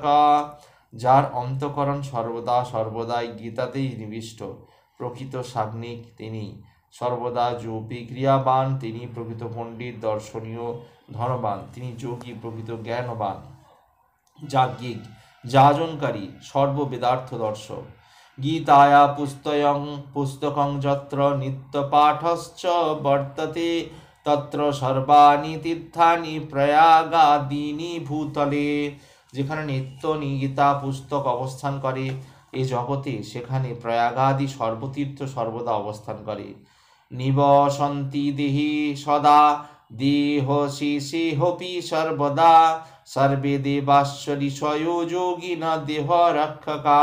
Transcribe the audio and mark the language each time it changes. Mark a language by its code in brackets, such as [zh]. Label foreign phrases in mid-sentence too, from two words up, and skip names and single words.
[bn] যার অন্তঃকরণ সর্বদাই গীতাতেই নিবিষ্ট, প্রকৃত সাগ্নিক তিনি, সর্বদা যোগী ক্রিয়াবান তিনি, প্রকৃত পণ্ডিত, দর্শনীয় ধনবান তিনি, যোগী প্রকৃত জ্ঞানবান, যাজ্ঞিক যাজনকারী, সর্ববেদার্থ দর্শক। [sa] गीताया पुस्तकं यत्र नित्यपाठश्च वर्तते तत्र सर्वाणि तीर्थानि प्रयागादीनि भूतले। [bn] যেখানে নিত্য গীতা পুস্তক অবস্থান করে এ জগতে, সেখানে প্রয়াগাদি সর্বতীর্থ সর্বদা অবস্থান করে। [sa] নিবসন্তি দেহি সদা দেহ শেষেহপি সর্বদা সর্বে দেবাশ্চ ঋষয়ো যোগিনা দেহ রক্ষকা।